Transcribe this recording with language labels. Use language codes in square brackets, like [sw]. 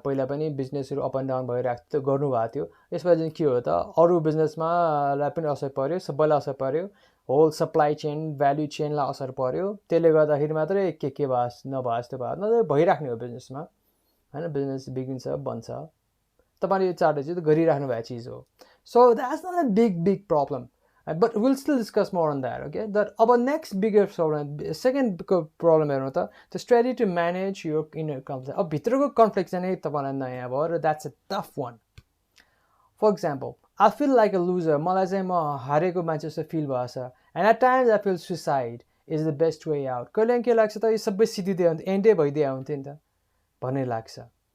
[ne] पहिला पनि बिजनेसहरू अप एन्ड डाउन भइरहेको थियो, गर्नुभएको थियो। यसमा चाहिँ के हो त, अरू बिजनेसमा पनि असर पऱ्यो, सबैलाई असर पऱ्यो, होल सप्लाई चेन भ्याल्यु चेनलाई असर पऱ्यो। त्यसले गर्दाखेरि मात्रै के भयो नभए जस्तो भयो, नभए भइराख्ने हो बिजनेसमा होइन। बिजनेस बिग्रिन्छ, बन्छ, तपाईँले यो 4 चिज गरिराख्नु भएको चिज हो। [en] So that's not a big problem, but we'll still discuss more on that, okay? That our next bigger problem, second problem [ne] हेर्नु त, [en] the strategy to manage your inner conflict. [ne] अब भित्रको कन्फ्लिक्ट चाहिँ तपाईँलाई नयाँ भयो र [en] that's a tough one. For example, I feel like a loser. [ne] मलाई चाहिँ म हारेको मान्छे जस्तो फिल भएको छ, [en] and at times I feel suicide is the best way out. [ne] कहिले के लाग्छ त, यो सबै सिद्धिदियो भने एन्डै भइदियो हुन्थ्यो नि त भन्ने लाग्छ।